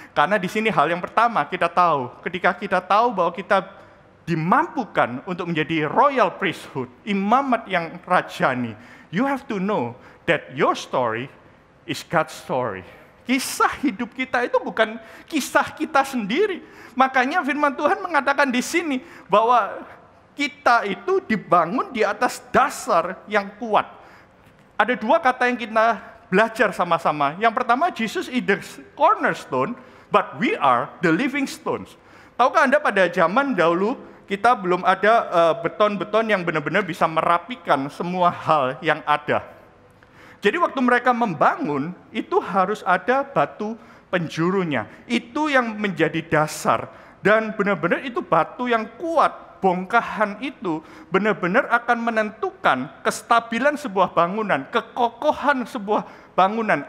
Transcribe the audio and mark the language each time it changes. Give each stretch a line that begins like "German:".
Indonesian: Karena di sini hal yang pertama kita tahu, ketika kita tahu bahwa kita dimampukan untuk menjadi
English: royal priesthood,
Indonesian: imamat yang rajani,
English: you have to know that your story is God's story.
Indonesian: Kisah hidup kita itu bukan kisah kita sendiri. Makanya firman Tuhan mengatakan di sini bahwa kita itu dibangun di atas dasar yang kuat. Ada dua kata yang kita belajar sama-sama. Yang pertama,
English: Jesus is the cornerstone, but we are the living stones.
Indonesian: Tahukah Anda pada zaman dahulu, kita belum ada beton-beton yang benar-benar bisa merapikan semua hal yang ada. Jadi waktu mereka membangun, itu harus ada batu penjurunya. Itu yang menjadi dasar. Dan benar-benar itu batu yang kuat, bongkahan itu benar-benar akan menentukan kestabilan sebuah bangunan, kekokohan sebuah bangunan.